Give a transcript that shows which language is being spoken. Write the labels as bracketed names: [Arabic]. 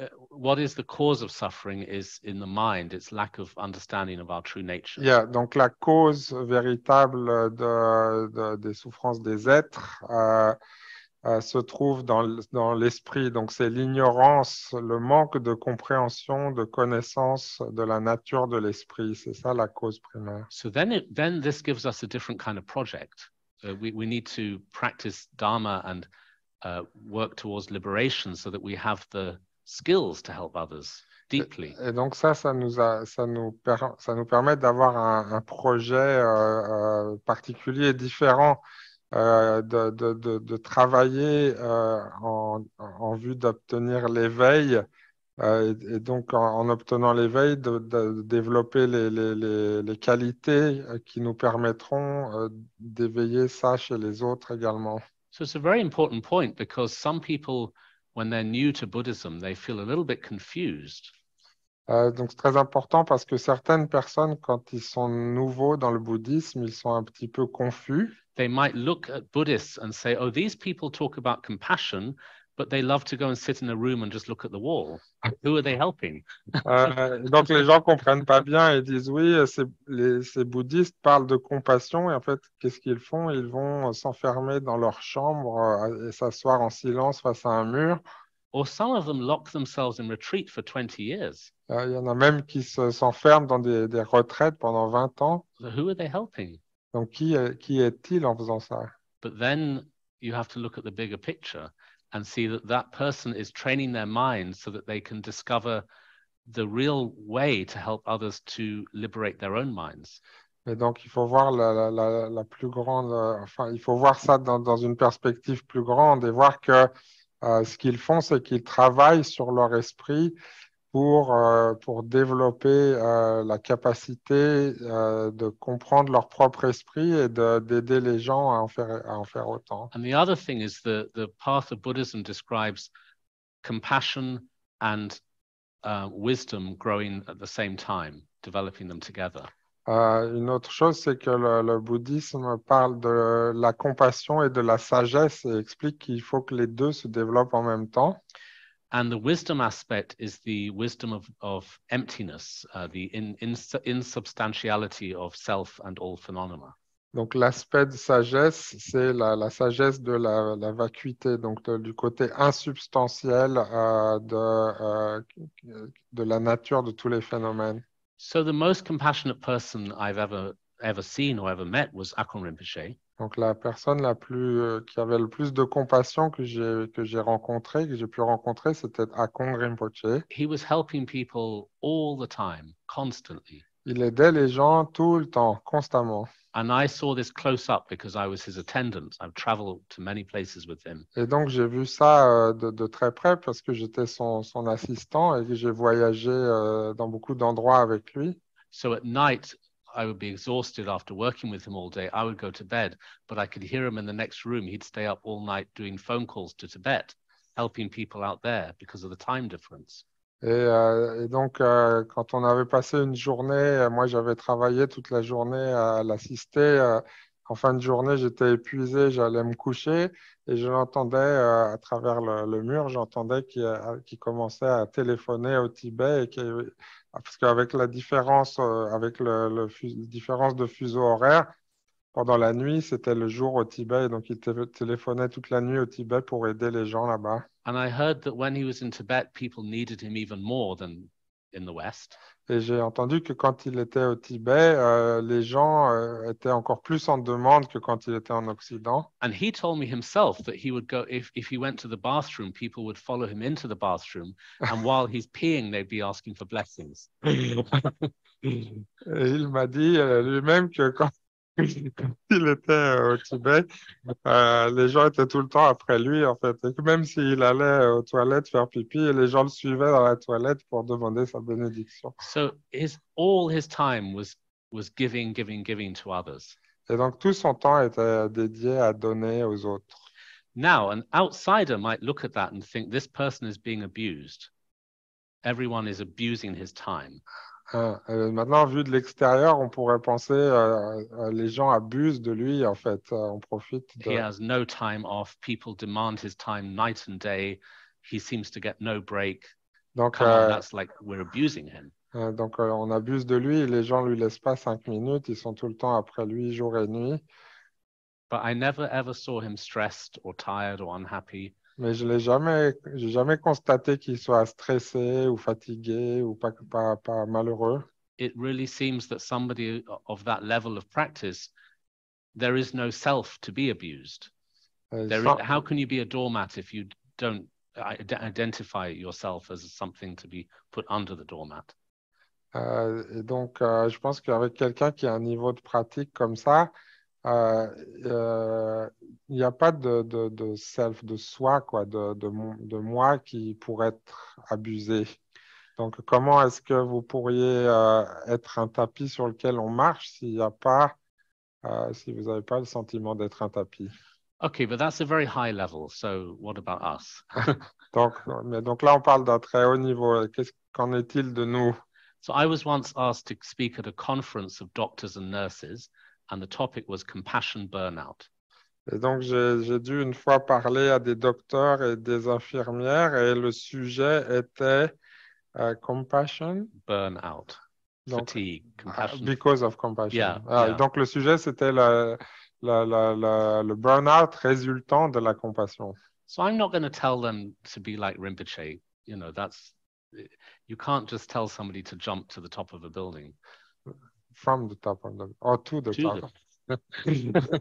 [English] What is the cause of suffering is in the mind. It's lack of understanding of our true nature. Yeah, [French] donc la cause véritable des souffrances des êtres se trouve dans l'esprit. Donc c'est l'ignorance, le manque de compréhension, de connaissance de la nature de l'esprit. C'est ça la cause primaire. [English] So then this gives us a different kind of project. We need to practice Dharma and work towards liberation so that we have the skills to help others deeply. [French] Et donc ça nous permet d'avoir un projet particulier et différent, de travailler en vue d'obtenir l'éveil, et donc en obtenant l'éveil, de développer les qualités qui nous permettront d'éveiller ça chez les autres également. [English] So it's a very important point because some people, when they're new to Buddhism, they feel a little bit confused. [French] Donc c'est très important parce que certaines personnes, quand ils sont nouveaux dans le bouddhisme, ils sont un petit peu confus. [English] They might look at Buddhists and say, oh, these people talk about compassion, but they love to go and sit in a room and just look at the wall. Who are they helping? [French] Donc les gens comprennent pas bien et disent oui, ces bouddhistes parlent de compassion et en fait, qu'est-ce qu'ils font? Ils vont s'enfermer dans leur chambre et s'asseoir en silence face à un mur. [English] Or some of them lock themselves in retreat for 20 years. [French] Il y en a même qui s'enferment dans des retraites pendant 20 ans. [English] So who are they helping? [French] Donc qui est-il en faisant ça? [English] But then you have to look at the bigger picture and see that that person is training their mind so that they can discover the real way to help others to liberate their own minds. [French] Et donc, il faut voir la plus grande, il faut voir ça dans une perspective plus grande et voir que ce qu'ils font, c'est qu'ils travaillent sur leur esprit pour développer la capacité de comprendre leur propre esprit et d'aider les gens à en faire autant. [English] And the other thing is the path of Buddhism describes compassion and wisdom growing at the same time, developing them together. [French] Une autre chose, c'est que le bouddhisme parle de la compassion et de la sagesse et explique qu'il faut que les deux se développent en même temps. [English] And the wisdom aspect is the wisdom of emptiness, the insubstantiality of self and all phenomena. [French] Donc l'aspect de sagesse, c'est la sagesse de la vacuité, donc du côté insubstantiel de la nature de tous les phénomènes. [English] So the most compassionate person I've ever seen or ever met was Akon Rinpoche. [French] Donc la personne qui avait le plus de compassion que j'ai rencontrée, que j'ai pu rencontrer, c'était Akon Rinpoche. [English] He was helping people all the time, constantly. [French] Il aidait les gens tout le temps, constamment. [English] And I saw this close up because I was his attendant. I've traveled to many places with him. [French] Et donc j'ai vu ça de très près parce que j'étais son assistant et que j'ai voyagé dans beaucoup d'endroits avec lui. [English] So at night, I would be exhausted after working with him all day. I would go to bed, but I could hear him in the next room. He'd stay up all night doing phone calls to Tibet, helping people out there because of the time difference. [French] Et donc, quand on avait passé une journée, moi j'avais travaillé toute la journée à l'assister. En fin de journée, j'étais épuisé, j'allais me coucher et je l'entendais à travers le mur, j'entendais qu'il commençait à téléphoner au Tibet parce qu'avec la différence, avec la différence de fuseau horaire, pendant la nuit, c'était le jour au Tibet, et donc il téléphonait toute la nuit au Tibet pour aider les gens là-bas. [English] And I heard that when he was in Tibet, people needed him even more than in the West. [French] Et j'ai entendu que quand il était au Tibet, les gens étaient encore plus en demande que quand il était en Occident. [English] And he told me himself that he would go, if he went to the bathroom, people would follow him into the bathroom. And while he's peeing, they'd be asking for blessings. [French] Et il m'a dit lui-même que quand il était au Tibet, les gens étaient tout le temps après lui, en fait. Et que même s'il allait aux toilettes faire pipi, les gens le suivaient dans la toilette pour demander sa bénédiction. [English] So all his time was giving to others. [French] Et donc tout son temps était dédié à donner aux autres. [English] Now, an outsider might look at that and think this person is being abused. Everyone is abusing his time. [French] Maintenant, vu de l'extérieur, on pourrait penser les gens abusent de lui, en fait. On profite de... [English] He has no time off. People demand his time night and day. He seems to get no break. [French] Donc, [English] Come on, that's like we're abusing him. [French] Donc on abuse de lui. Les gens lui laissent pas 5 minutes. Ils sont tout le temps après lui, jour et nuit. [English] But I never ever saw him stressed or tired or unhappy. [French] Mais j'ai jamais constaté qu'il soit stressé ou fatigué ou pas malheureux. [English] It really seems that somebody of that level of practice, there is no self to be abused. How can you be a doormat if you don't identify yourself as something to be put under the doormat? [French] Et donc, je pense qu'avec quelqu'un qui a un niveau de pratique comme ça, il n'y a pas de self, de soi, quoi, de moi qui pourrait être abusé. Donc, comment est-ce que vous pourriez être un tapis sur lequel on marche s'il n'y a pas, si vous n'avez pas le sentiment d'être un tapis? [English] Okay, but that's a very high level. So what about us? [French] donc là, on parle d'un très haut niveau. Qu'en est-il de nous? [English] So I was once asked to speak at a conference of doctors and nurses, and the topic was compassion burnout. [French] Et donc, j'ai dû une fois parler à des docteurs et des infirmières, et le sujet était compassion. [English] Burnout. [French] Donc, fatigue, compassion. [English] Because of compassion. Yeah. [French] Donc, le sujet, c'était le burn-out résultant de la compassion. [English] So I'm not going to tell them to be like Rinpoche. You know, you can't just tell somebody to jump to the top of a building. From the top of the, or to the top.